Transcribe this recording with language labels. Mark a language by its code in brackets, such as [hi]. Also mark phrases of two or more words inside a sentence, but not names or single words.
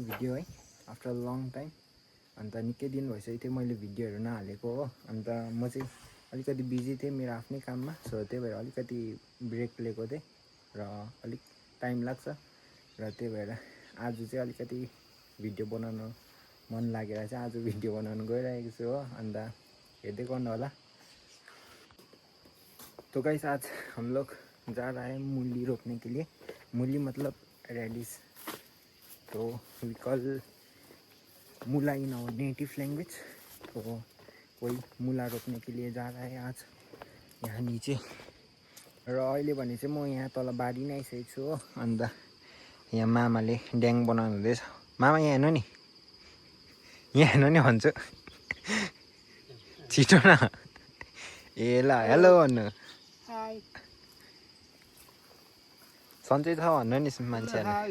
[ne] भिडियो है [en] after long time [ne] अन्त निकै दिन भइसकेको थियो मैले भिडियोहरू नहालेको हो अन्त म चाहिँ अलिकति बिजी थिएँ मेरो आफ्नै काममा सो त्यही भएर अलिकति ब्रेक लिएको थिएँ र अलिक टाइम लाग्छ र त्यही भएर आज चाहिँ अलिकति भिडियो बनाउनु मन लागेर चाहिँ आज भिडियो बनाउनु गइरहेको छु हो अन्त हेर्दै गर्नु होला। [hi] तो गाइस आज हम लोग जा रहा है मूली रोपने के लिए मूली मतलब रेडिश तो [en] we call [ne] मूला [en] in our native language [hi] तो कोई मूला रोप्ने के लिए जा रहा है आज यहाँ नीचे [ne] र अहिले भने चाहिँ म यहाँ तल बारी नै आइसकेको छु हो अन्त यहाँ मामाले ड्याङ बनाउनु हुँदैछ मामा यहाँ हेर्नु नि यहाँ हेर्नु नि भन्छु छिटो न ए ल हेलो भन्नु सन्चै छ भन्नु नि मान्छेहरू